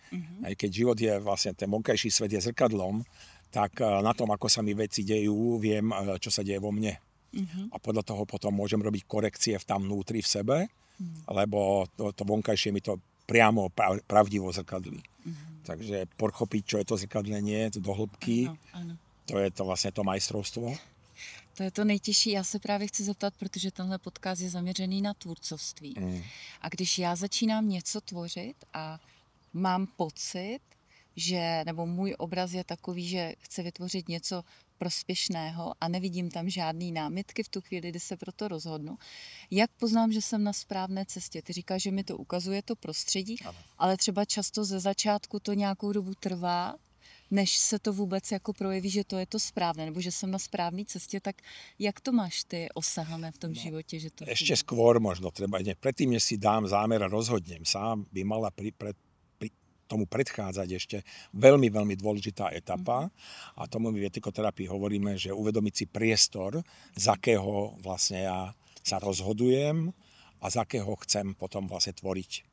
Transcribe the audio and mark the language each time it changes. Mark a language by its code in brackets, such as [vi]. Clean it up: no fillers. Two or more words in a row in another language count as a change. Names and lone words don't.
[sk] Aj keď život je vlastne, ten vonkajší svet je zrkadlom, tak na tom, ako sa mi veci dejú, viem, čo sa deje vo mne. A podľa toho potom môžem robiť korekcie tam vnútri v sebe, lebo to vonkajšie mi to priamo pravdivo zrkadlí. Takže pochopiť, čo je to zrkadlenie do hĺbky, to je to vlastne to majstrovstvo. [cs] To je to nejtěžší. Já se právě chci zeptat, protože tenhle podcast je zaměřený na tvůrcovství. A když já začínám něco tvořit a mám pocit, že, nebo můj obraz je takový, že chci vytvořit něco prospěšného a nevidím tam žádný námitky v tu chvíli, kdy se pro to rozhodnu. Jak poznám, že jsem na správné cestě? Ty říkáš, že mi to ukazuje to prostředí, ale třeba často ze začátku to nějakou dobu trvá, než se to vůbec jako projeví, že to je to správné, nebo že jsem na správné cestě, tak jak to máš ty osahané v tom životě? [sk] Že to ešte skôr možno treba, predtým, než si dám zámer a rozhodnem sám, by mala tomu predchádzať ešte veľmi, veľmi dôležitá etapa a tomu my v etikoterapii hovoríme, že uvedomiť si priestor, z akého vlastne ja sa rozhodujem a z akého chcem potom vlastne tvoriť.